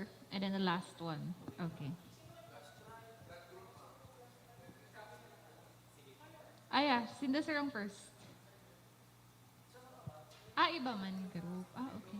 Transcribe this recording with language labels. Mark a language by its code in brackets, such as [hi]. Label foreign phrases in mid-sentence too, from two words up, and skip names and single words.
[en] And then the last one. Okay. Ah, yeah. [hil] Sinda sir ang first. Ah, iba man group. Ah, okay.